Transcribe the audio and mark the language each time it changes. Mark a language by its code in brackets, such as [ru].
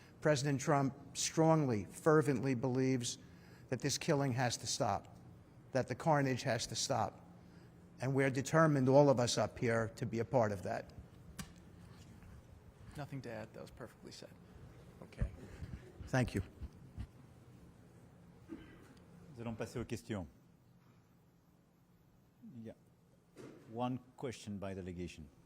[en] President Trump strongly, fervently believes that this killing has to stop, that the carnage has to stop. And we're determined, all of us up here, to be a part of that. Nothing to add. That was perfectly said. Okay. Thank you. [fr] Nous allons passer aux questions. [en] Yeah. One question by delegation.